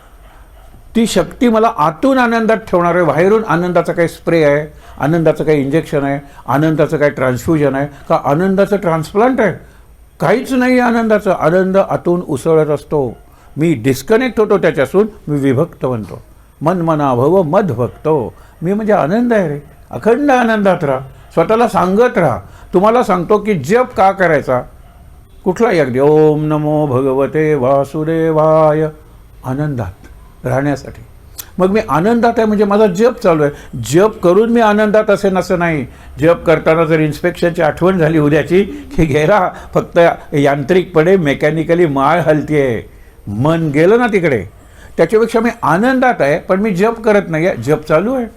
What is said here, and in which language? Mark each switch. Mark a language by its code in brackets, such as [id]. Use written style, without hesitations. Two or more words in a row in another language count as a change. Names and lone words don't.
[mr] ती शक्ती मला आतून आनंदात ठेवणार आहे. बाहेरून आनंदाचा काही स्प्रे आहे, आनंदाचं काही इंजेक्शन आहे, आनंदाचं काही ट्रान्सफ्युजन आहे का, आनंदाचं ट्रान्सप्लांट आहे? काहीच नाही आनंदाचं. आनंद आतून उसळत असतो. मी डिस्कनेक्ट होतो त्याच्यासून, मी विभक्त बनतो. [sa] मन मना भव मद भक्तो. [mr] मी म्हणजे आनंद आहे रे. अखंड आनंदात राहा, स्वतःला सांगत राहा. तुम्हाला सांगतो की जप का करायचा, कुठलाही अगदी, [sa] ओम नमो भगवते वासुदेवाय, [mr] आनंदात राहण्यासाठी. मग मी आनंदात आहे म्हणजे माझा जप चालू आहे. जप करून मी आनंदात असेन असं नाही. जप करताना जर इन्स्पेक्शनची आठवण झाली उद्याची की गेला, फक्त यांत्रिकपणे मेकॅनिकली माळ हलतीये, मन गेलं ना तिकडे, त्याच्यापेक्षा मी आनंदात आहे पण मी जप करत नाही आहे, जप चालू आहे.